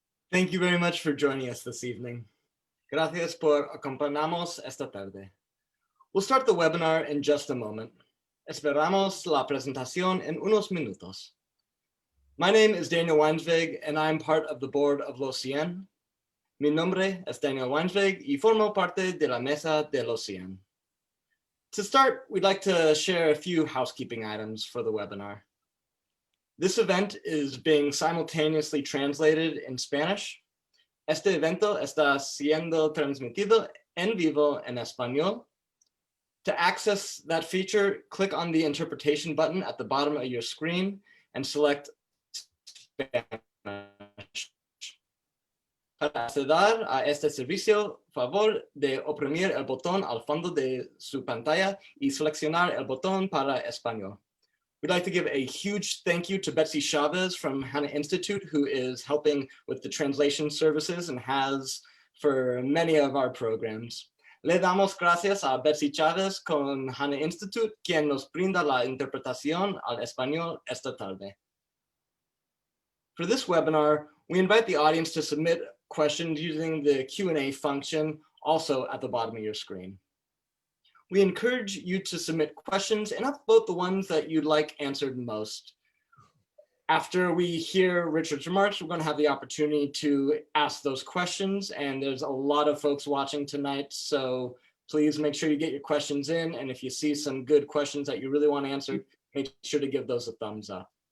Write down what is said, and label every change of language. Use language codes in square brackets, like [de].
[en] Thank you very much for joining us this evening. [es] Gracias por acompañarnos esta tarde. [en] We'll start the webinar in just a moment. [es] Esperamos la presentación en unos minutos. [en] My name is Daniel Weinsweg, and I'm part of the board of Los Cien. [es] Mi nombre es Daniel Weinsweg y formo parte de la mesa de Los Cien. [en] To start, we'd like to share a few housekeeping items for the webinar. This event is being simultaneously translated in Spanish. [es] Este evento está siendo transmitido en vivo en español. [en] To access that feature, click on the interpretation button at the bottom of your screen and select Spanish. [es] Para acceder a este servicio, favor de oprimir el botón al fondo de su pantalla y seleccionar el botón para español. [en] We'd like to give a huge thank you to Betsy Chavez from Hannah Institute, who is helping with the translation services and has for many of our programs. [es] Le damos gracias a Betsy Chavez con Hannah Institute, quien nos brinda la interpretación al español esta tarde. [en] For this webinar, we invite the audience to submit questions using the Q&A function, also at the bottom of your screen. We encourage you to submit questions and upvote the ones that you'd like answered most. After we hear Richard's remarks, we're going to have the opportunity to ask those questions, and there's a lot of folks watching tonight, so please make sure you get your questions in, and if you see some good questions that you really want answered, make sure to give those a thumbs up.